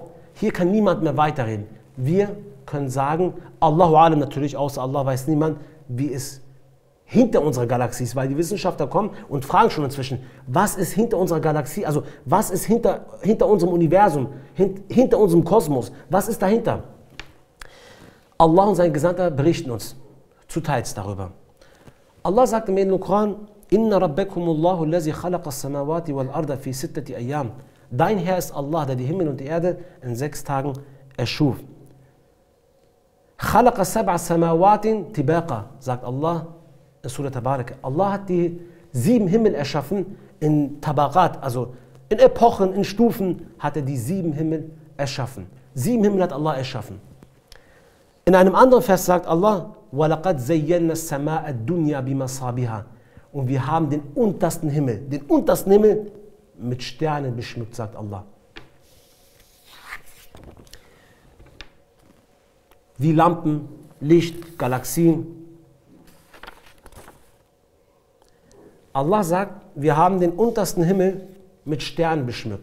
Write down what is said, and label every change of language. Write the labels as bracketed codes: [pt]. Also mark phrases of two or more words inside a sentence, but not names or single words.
[de] Hier kann niemand mehr weiterreden. Wir können sagen, [ar] الله أعلم [de] natürlich, außer Allah weiß niemand, wie es hinter unserer Galaxie ist, weil die Wissenschaftler kommen und fragen schon inzwischen, was ist hinter unserer Galaxie, also was ist hinter unserem Universum, hinter unserem Kosmos, was ist dahinter? Allah und sein Gesandter berichten uns zuteils darüber. Allah sagt im Heiligen Koran, [ar] إن ربكم الله الذي خلق السماوات والأرض في ستة أيام. [de] Dein Herr ist Allah, der die Himmel und die Erde in 6 Tagen erschuf. [ar] خلق سبع سماوات طباقا, [de] sagt Allah in Surah Tabarak. Allah hat die 7 Himmel erschaffen in Tabaqat, also in Epochen, in Stufen hat er die 7 Himmel erschaffen. 7 Himmel hat Allah erschaffen. In einem anderen Vers sagt Allah, [ar] وَلَقَدْ زَيَّنَّا السَّمَاءَ الدُّنْيَا بِمَصَابِهَا. [de] Und wir haben den untersten Himmel mit Sternen beschmückt, sagt Allah. Wie Lampen, Licht, Galaxien. Allah sagt, wir haben den untersten Himmel mit Sternen beschmückt.